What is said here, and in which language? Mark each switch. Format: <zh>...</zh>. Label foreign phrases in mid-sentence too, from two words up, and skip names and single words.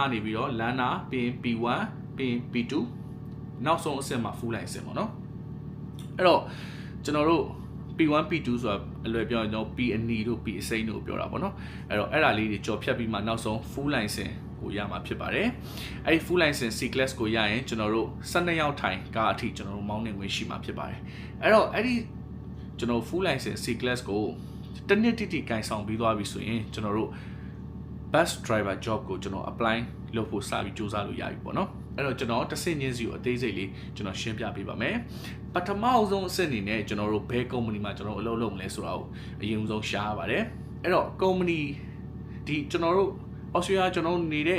<my>နေပြီးတော့လမ်းနာပြီးရင် P1 ပြီးရင် P2 နောက်ဆုံးအဆင့်မှာ</my> <en>full license</en> <my>ပေါ့နော်အဲ့တော့ကျွန်တော်တို့ P1 P2 ဆိုတာအလွယ်ပြောရင်ကျွန်တော် P အနီတို့ P အစိမ်းတို့ပြောတာပေါ့နော်အဲ့တော့အဲ့ဒါလေးတွေကြော်ဖြတ်ပြီးမှနောက်ဆုံး</my> <en>full license</en> <my>ကိုရမှာဖြစ်ပါတယ်အဲ့ဒီ</my> <en>full license C class</en> <my>ကိုရရင်ကျွန်တော်တို့12ရောက်ထိုင်ကားအထိကျွန်တော်တို့မောင်းနေဝင်ရှိမှာဖြစ်ပါတယ်အဲ့တော့အဲ့ဒီကျွန်တော်</my> <en>full license C class</en> <my>ကိုတစ်နှစ်တိကန်ဆောင်ပြီးသွားပြီဆိုရင်ကျွန်တော်တို့</my> <en>bus driver job</en> <my>ကိုကျွန်တော် apply လုပ်ဖို့စပြီးစူးစမ်းလို့ရပြီပေါ့နော်အဲ့တော့ကျွန်တော်တစ်ဆင့်ချင်းစီကိုအသေးစိတ်လေးကျွန်တော်ရှင်းပြပေးပါမယ်ပထမအဆုံးအဆင့်အနေနဲ့ကျွန်တော်တို့ဘယ် company မှာကျွန်တော်အလုပ်လုပ်မလဲဆိုတာကိုအရင်ဆုံးရှားရပါတယ်အဲ့တော့ company ဒီကျွန်တော်တို့ Australia ကျွန်တော်နေတဲ့</my>